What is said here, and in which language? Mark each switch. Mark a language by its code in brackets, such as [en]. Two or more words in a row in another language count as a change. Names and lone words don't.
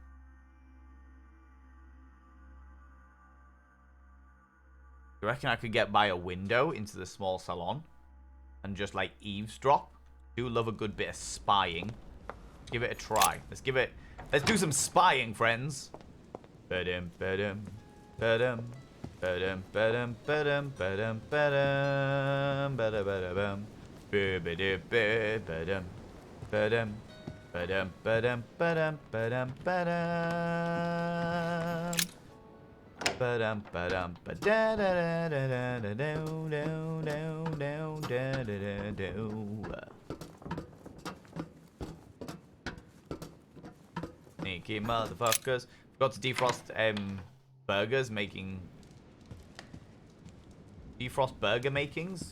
[en] You reckon I could get by a window into the small salon? And just like eavesdrop? Do love a good bit of spying. Give it a try. Let's do some spying, friends. Ba-dum, ba-dum, ba-dum. Ba-dum, ba-dum, ba-dum, ba-dum, ba-dum, ba-da-ba-da-bum. Ba-ba-da-ba-ba-dum. Ba-dum, ba-dum, ba-dum, ba-dum, ba-dum, ba-dum. Ba-dum, ba-dum, ba-da-da-da-da-da-da-do-do-do-do-do-do-do-do. Sneaky motherfuckers. Forgot to defrost burgers making... Defrost burger makings.